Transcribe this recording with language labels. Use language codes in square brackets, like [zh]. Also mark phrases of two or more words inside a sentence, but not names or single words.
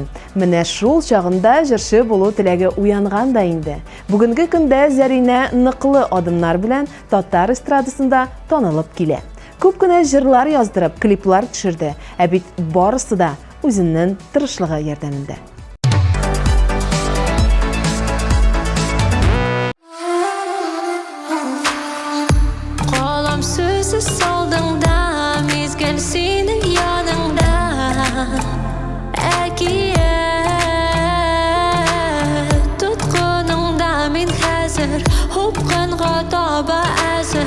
[tt] Менә шул чагында җырчы булу теләге уянган да инде. Бүгенге көндә Зәринә ныклы адымнар белән татар эстрадасында танылып килә. Күп кенә җырлар яздырып, клиплар төшерде, ә бит барысы да үзенең тырышлыгы ярдәмендә. [uz] Qalam sözü soldingda, mezgil sening yoningda. Әкият tutquningda men hazır, hubqinga toba azir.